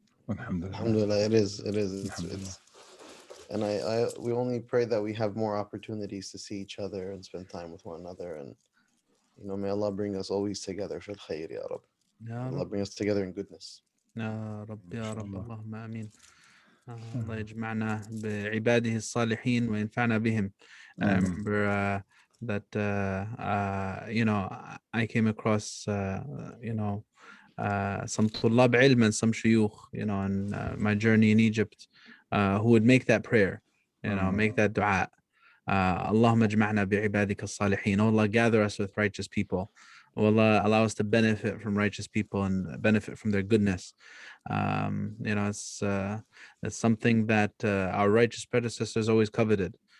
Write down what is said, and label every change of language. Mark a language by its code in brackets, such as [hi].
[en] Alhamdulillah. Alhamdulillah, it is. It's and we only pray that we have more opportunities to see each other and spend time with one another, and you know, may Allah bring us always together for khair ya Rabb. Allah bring us together in goodness. [ar] يا رب يا رب اللهم آمين. الله يجمعنا بعباده الصالحين وينفعنا بهم. [en] I remember that you know, I came across you know, some طلاب علم and some shuyukh, you know, in my journey in Egypt, who would make that prayer, you know, make that dua. [ar] اللهم اجمعنا بعبادك الصالحين. [en] Oh Allah, gather us with righteous people. Oh Allah, allow us to benefit from righteous people and benefit from their goodness. You know, it's something that our righteous predecessors always coveted.